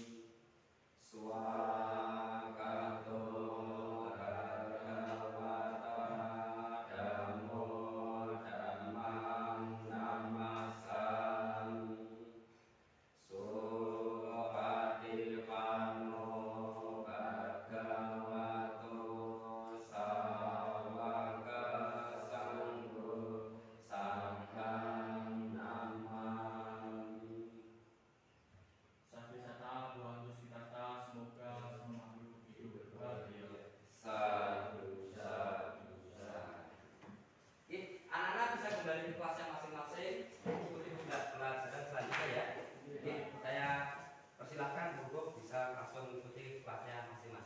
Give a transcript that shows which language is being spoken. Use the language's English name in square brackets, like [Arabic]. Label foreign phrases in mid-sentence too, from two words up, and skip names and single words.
[Pali] swakato bhagavata dhammo dhammang namasami Supatipanno bhagavato sawaka sanggo sanghang namami. Sampesata Buantu Sitata, [Indonesian] semoga semua makhluk hidup berbahagia. [Pali] Sadu, sadu, sadu. [Indonesian] Oke, anak-anak bisa kembali ke kelasnya masing-masing. Ikuti pelajaran selanjutnya ya. Oke, saya persilahkan Bobo bisa langsung mengikuti kelasnya masing-masing.